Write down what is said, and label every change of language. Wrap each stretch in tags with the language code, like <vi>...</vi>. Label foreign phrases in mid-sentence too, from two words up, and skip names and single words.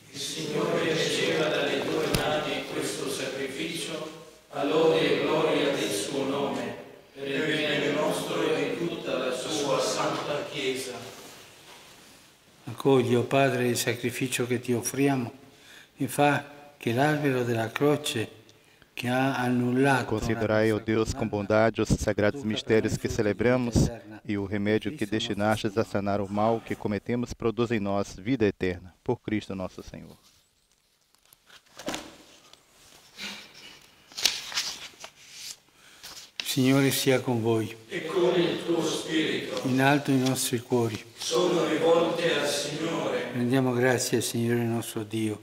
<it>Il Signore riceva dalle tue mani questo sacrificio a lode e gloria del suo nome, per il bene nostro e di tutta la sua santa Chiesa. Accogli, o Padre, il sacrificio che ti offriamo e fa che l'albero della croce que ha annullato.</it> <pt>Considerai, ó Deus, com bondade os sagrados mistérios que celebramos e o remédio que destinastes a sanar o mal que cometemos produz em nós vida eterna. Por Cristo nosso Senhor.</pt> <it>Signore sia con voi. E con il tuo spirito. In alto i nostri cuori. Sono rivolte al Signore. Rendiamo grazie al Signore nostro Dio.</it>